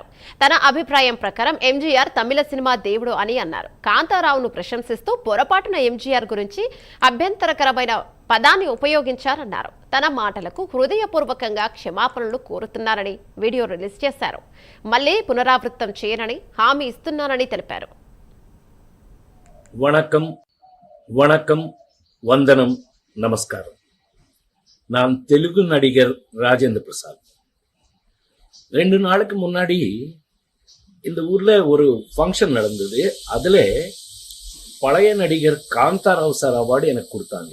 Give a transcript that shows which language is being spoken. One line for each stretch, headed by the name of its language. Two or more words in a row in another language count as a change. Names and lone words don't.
Telugu: తన అభిప్రాయం ప్రకారం ఎంజీఆర్ తమిళ సినిమా దేవుడు అని అన్నారు. కాంతారావును ప్రశంసిస్తూ పొరపాటున ఎంజీఆర్ గురించి అభ్యంతరకరమైన పదాన్ని ఉపయోగించారన్నారు. తన మాటలకు హృదయపూర్వకంగా క్షమాపణలు కోరుతున్నారని వీడియో రిలీజ్ చేశారు. మళ్లీ పునరావృతం చేయనని హామీ ఇస్తున్నానని తెలిపారు.
Tamil: வணக்கம் வணக்கம்
Telugu: వందనం నమస్కారం.
Tamil: நான் தெலுங்கு நடிகர் ராஜேந்திர பிரசாத். 2 நாளுக்கு முன்னாடி இந்த ஊர்ல ஒரு ஃபங்க்ஷன் நடந்தது. அதுல பழைய நடிகர் காந்தாராவ் சார் அவார்டு எனக்கு கொடுத்தாங்க.